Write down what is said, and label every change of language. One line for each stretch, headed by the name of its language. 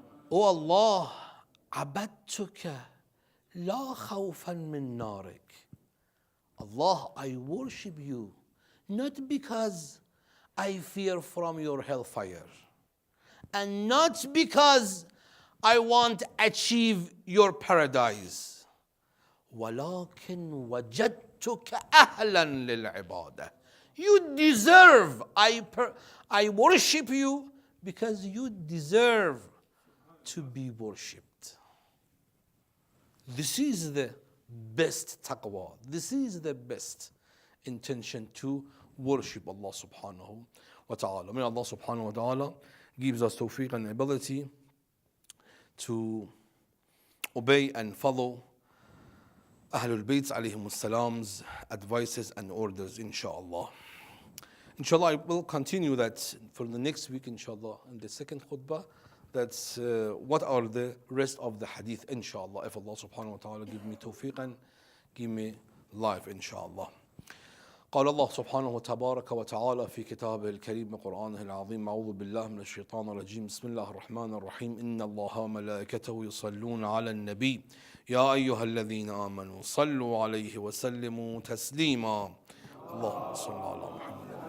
Arabic: O Allah, عبدتك لا خوفا من نارك.
English: Allah, I worship you not because I fear from your hellfire, and not because I want to achieve your paradise.
Arabic: ولكن وجدتك أهلا للعبادة.
English: You deserve. I worship you because you deserve to be worshipped. This is the best taqwa. This is the best intention to worship Allah subhanahu wa ta'ala. May Allah subhanahu wa ta'ala gives us tawfiq and ability to obey and follow Ahlul Bayt alayhim salam's advices and orders, inshallah. Inshallah, I will continue that for the next week, inshallah, in the second khutbah. That's what are the rest of the hadith, inshallah, if Allah subhanahu wa ta'ala give me tawfiq and give me life, inshallah.
Arabic: قال الله سبحانه وتبارك وتعالى في كتابه الكريم وقرآنه العظيم أعوذ بالله من الشيطان الرجيم بسم الله الرحمن الرحيم إن الله وملائكته يصلون على النبي يا أيها الذين آمنوا صلوا عليه وسلموا تسليما اللهم صل على محمد